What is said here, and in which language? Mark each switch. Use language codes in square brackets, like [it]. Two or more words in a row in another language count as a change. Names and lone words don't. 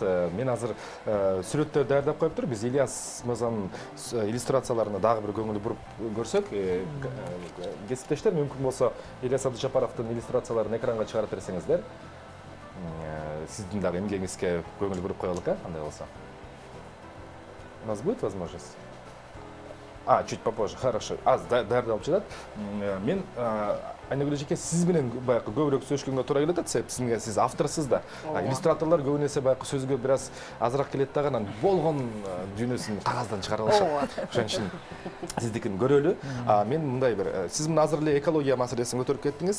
[ky] Мен азыр сүрөттөр даярдап коюптур. Биз Ильяс мырзанын иллюстрацияларына дагы бир көңүл буруп көрсөк, кесиптештер, мүмкүн болсо Ильяс Абдыжапаровдун иллюстрацияларын экранга чыгарып берсеңиздер. Сиздин дагы эмгегиңизге көңүл буруп коелук, андай болсо. [ru] У нас будет возможность? Чуть попозже, хорошо. [ky] Даярдалып жатат. Мен Айнагүл эжеке, сиз менен баягы көбүрөөк сөйлөшкөнгө туура келет, себеби сиз авторсуз да. Иллюстраторлор көбүнесе баягы сөзгө бир аз азыраак келет дагы, анан болгон дүйнөсүн кагаздан чыгарып алышат. Ошон үчүн сиздикин көрөлү. Мен мындай бир, сиз мына азыр эле экология маселесин көтөрүп кеттиңиз.